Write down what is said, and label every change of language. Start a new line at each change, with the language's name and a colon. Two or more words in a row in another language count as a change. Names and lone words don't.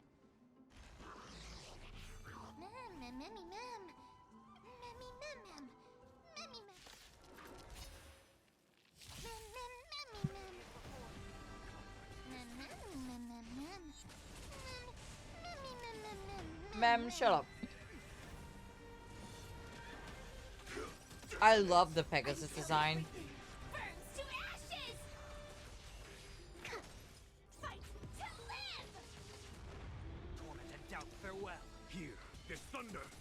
English: Mem, mem, memmy, mem. Memmy, mem, mem. Memmy, mem. Mem, mem, memmy, mem. Mem, memmy, mem, mem, mem. Mem, memmy, mem, mem, mem, Mem, shut up. I love the Pegasus design. burns to ashes! Fight to live! Tormented doubt, farewell. Here, this thunder!